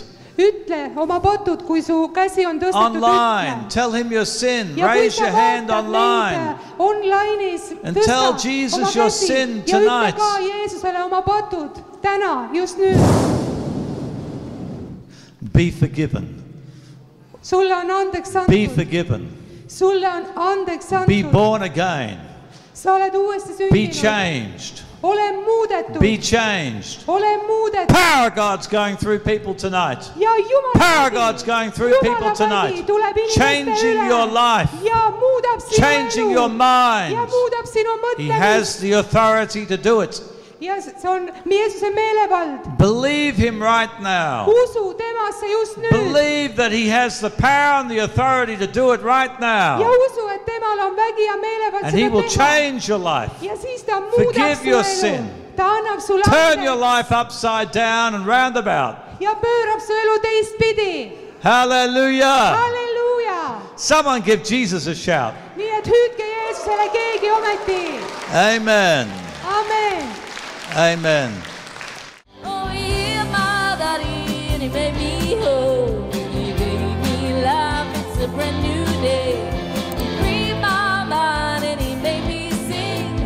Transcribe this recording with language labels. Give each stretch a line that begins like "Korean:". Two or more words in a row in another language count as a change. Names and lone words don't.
Estonian: Ütle oma patud, kui su käsi on tõstetud.
English: Online.
Estonian: Ütle.
English: Tell him your sin.
Estonian: Ja kui
English: Raise
Estonian: sa
English: your hand
Estonian: vaatad
English: online.
Estonian: meid online'is,
English: And
Estonian: tõsta
English: tell
Estonian: oma
English: Jesus your
Estonian: käsi
English: sin
Estonian: ja ütle
English: tonight.
Estonian: ka Jeesusele oma patud täna, just nüüd.
English: Be forgiven.
Estonian: Sulle on andeks
English: Be
Estonian: antud.
English: forgiven.
Estonian: Sulle on andeks
English: Be
Estonian: antud.
English: born again.
Estonian: Sa oled uuesti
English: Be
Estonian: sündinud.
English: changed.
Estonian: Ole muudetud.
English: Be changed.
Estonian: Ole muudetud.
English: Power of God's going through people tonight.
Estonian: Ja Jumala
English: Power of
Estonian: vägi,
English: God's going through
Estonian: Jumala
English: people
Estonian: vägi
English: tonight.
Estonian: tuleb inimeste
English: Changing
Estonian: üle
English: your life.
Estonian: ja muudab sinu
English: Changing
Estonian: elu
English: your mind.
Estonian: ja muudab sinu
English: He
Estonian: mõtlemist.
English: has the authority to do it.
Estonian: Ja see on Jeesuse meelevald.
English: Believe him right now.
Estonian: Usu temasse just nüüd.
English: Believe that he has the power and the authority to do it right
Estonian: Ja
English: now.
Estonian: usu, et temal on vägi ja meelevald
English: And he
Estonian: seda
English: will
Estonian: teha.
English: change your life.
Estonian: Ja siis ta muudab
English: Forgive
Estonian: su
English: your
Estonian: elu.
English: sin.
Estonian: Ta annab sulle
English: Turn your
Estonian: andeks
English: life upside down and roundabout.
Estonian: ja pöörab su elu teistpidi.
English: Hallelujah.
Estonian: Halleluuja.
English: Someone give Jesus a shout.
Estonian: Nii et hüüdke Jeesusele keegi ometi.
English: Amen.
Estonian: Amen. Amen.
English: Oh, yeah, my daddy, and he made me whole. He gave me life, it's a brand new day. He freed my mind and he made me sing.